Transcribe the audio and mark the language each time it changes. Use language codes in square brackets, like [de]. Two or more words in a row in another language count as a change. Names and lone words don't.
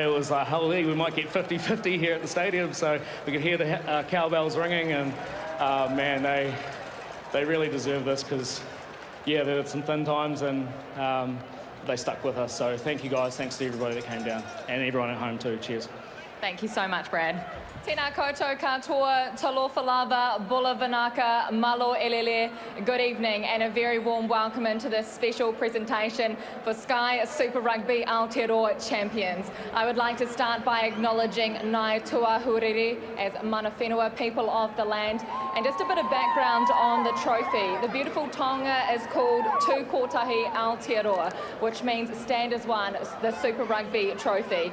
[en] It was like, holy, we might get 50-50 here at the stadium, so we could hear the cowbells ringing, and man, they really deserve this because, yeah, there were some thin times and they stuck with us. So thank you guys. Thanks to everybody that came down and everyone at home too. Cheers. Thank you so much, Brad. [mi] Tēnā koutou katoa, [sm] talofa lava, [fj] bula vanaka, [to] malo elele. [en] Good evening and a very warm welcome into this special presentation for Sky Super Rugby Aotearoa champions. I would like to start by acknowledging Ngāi Tua Huriri as [mi] mana whenua, [en] people of the land. And just a bit of background on the trophy. The beautiful tonga is called Tū Kotahi Aotearoa, which means stand as one, the Super Rugby trophy.